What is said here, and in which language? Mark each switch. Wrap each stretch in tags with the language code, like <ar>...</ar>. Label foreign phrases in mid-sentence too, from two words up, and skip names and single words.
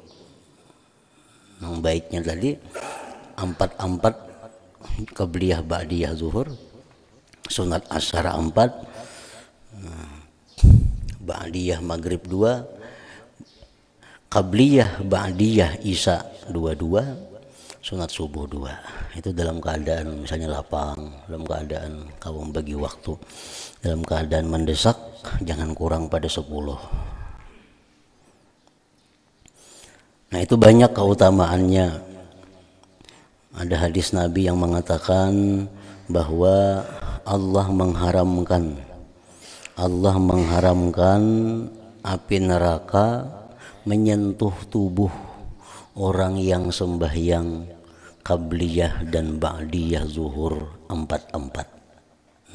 <id>Yang baiknya tadi 4 qabliyah ba'diyah zuhur, sunat asar 4, ba'diyah maghrib 2, qabliyah ba'diyah isya 2, sunat subuh 2. Itu dalam keadaan misalnya lapang, dalam keadaan kamu bagi waktu, dalam keadaan mendesak jangan kurang pada 10. Nah, itu banyak keutamaannya. Ada hadis Nabi yang mengatakan bahwa Allah mengharamkan api neraka menyentuh tubuh orang yang sembahyang qabliyah dan ba'diyah zuhur 4.</id>